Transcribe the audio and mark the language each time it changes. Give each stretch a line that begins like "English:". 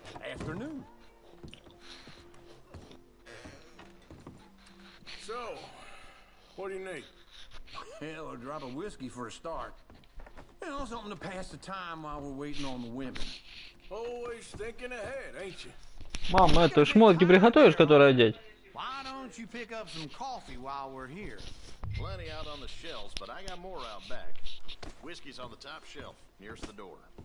English: Afternoon. So, what do you need? Hell, a drop of whiskey for a start. You know, something to pass the time while we're waiting on the women. Always thinking ahead, ain't you?
Russian: Мама, это шмотки приготовишь, которые одеть?
English: Why don't you pick up some coffee while we're here? Plenty out on the shelves, but I got more out back. Whiskey's on the top shelf, nearest the door.